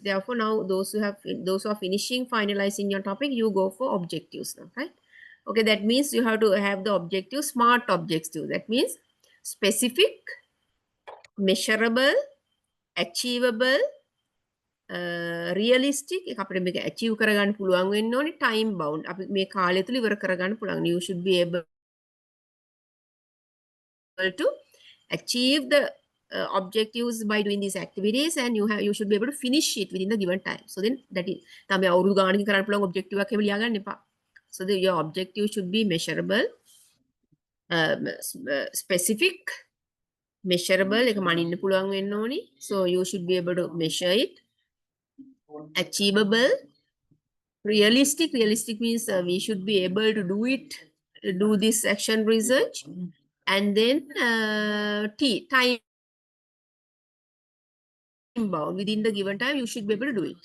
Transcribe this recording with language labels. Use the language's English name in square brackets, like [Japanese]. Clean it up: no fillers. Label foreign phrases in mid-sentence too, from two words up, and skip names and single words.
[English] Therefore, now those who are finishing, finalizing your topic, you go for objectives now, right? Okay, that means you have to have the objective, smart objectives. That means specific, measurable, achievable, realistic. [Sinhala] එක අපිට මේක achieve කරගන්න පුළුවන් වෙන්න ඕනේ, [English] time bound. [Sinhala] අපි මේ කාලය තුල ඉවර කරගන්න පුළුවන්. [English] You should be able to achieve the objectives by doing these activities, and you should be able to finish it within the given time. So then that is [Sinhala] තමයි අවුරුදු ගානකින් කරන්න පුළුවන් objective එකක් එහෙම ලියා ගන්න එපා. [English] So your objective should be measurable, specific, measurable, [Sinhala] එක මනින්න පුළුවන් වෙන්න ඕනි. [English] So you should be able to measure it. Achievable, realistic means we should be able to do this action research, and then time bound, within the given time you should be able to do it.